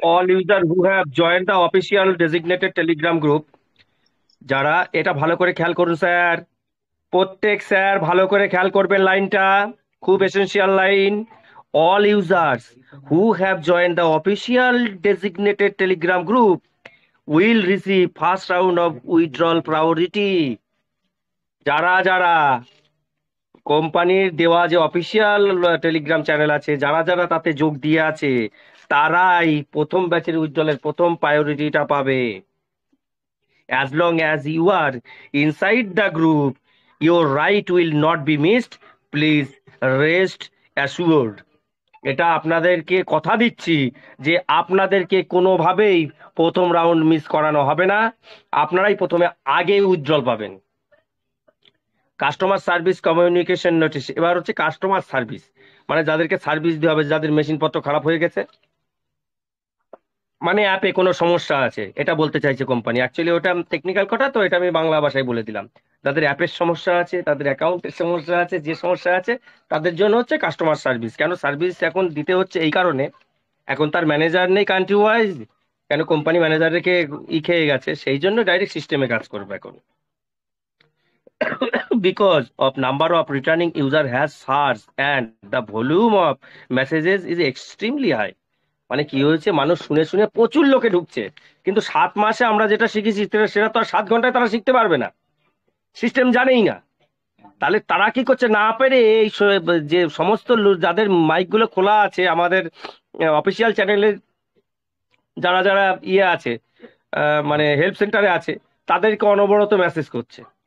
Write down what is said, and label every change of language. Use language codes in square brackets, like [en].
[en] All user who have joined the official designated telegram group, [bn] যারা, এটা ভালো করে খেয়াল করুন স্যার, প্রত্যেক স্যার ভালো করে খেয়াল করবেন লাইনটা, খুব essential line. [en] All users who have joined the official designated telegram group will receive first round of withdrawal priority। [bn] যারা যারা কোম্পানির দেওয়া যে অফিসিয়াল টেলিগ্রাম চ্যানেল আছে, যারা যারা তাতে যোগ দিয়ে আছে, তারাই প্রথম ব্যাচের উইথড্রলের প্রথম প্রায়োরিটিটা পাবে। [en] As long as you are inside the group, your right will not be missed, please rest assured. [bn] এটা আপনাদেরকে কথা দিচ্ছি যে আপনাদেরকে কোনোভাবেই প্রথম রাউন্ড মিস করানো হবে না, আপনারাই প্রথমে আগে উইথড্রল পাবেন। কাস্টমার সার্ভিস কমিউনিকেশন নোটিশ, এবার হচ্ছে কাস্টমার সার্ভিস, মানে যাদেরকে সার্ভিস দেওয়া হবে, যাদের মেশিনপত্র খারাপ হয়ে গেছে, মানে অ্যাপে কোনো সমস্যা আছে, এটা বলতে চাইছে কোম্পানি। অ্যাকচুয়ালি ওটা টেকনিক্যাল কথা, তো এটা আমি বাংলা ভাষায় বলে দিলাম। যাদের অ্যাপের সমস্যা আছে, তাদের অ্যাকাউন্টের সমস্যা আছে, যে সমস্যা আছে, তাদের জন্য হচ্ছে কাস্টমার সার্ভিস। কেন সার্ভিস এখন দিতে হচ্ছে? এই কারণে এখন তার ম্যানেজার নেই কান্ট্রি ওয়াইজ, কেন কোম্পানি ম্যানেজারকে খেয়ে গেছে, সেই জন্য ডাইরেক্ট সিস্টেমে কাজ করবে এখন। [en] Because of number of returning user has surged and the volume of messages is extremely high। [bn] মানে কি হয়েছে, মানুষ শুনে শুনে প্রচুর লোকে ঢুকছে, কিন্তু 7 মাসে আমরা যেটা শিখেছি সেটা তো আর 7 ঘন্টায় তারা শিখতে পারবে না, সিস্টেম জানেই না। তাহলে তারা কি করছে, না পেরে এই যে সমস্ত যাদের মাইক গুলো খোলা আছে আমাদের অফিসিয়াল চ্যানেলের, যারা যারা আছে মানে হেল্প সেন্টারে আছে, তাদেরকে অনবরত মেসেজ করছে।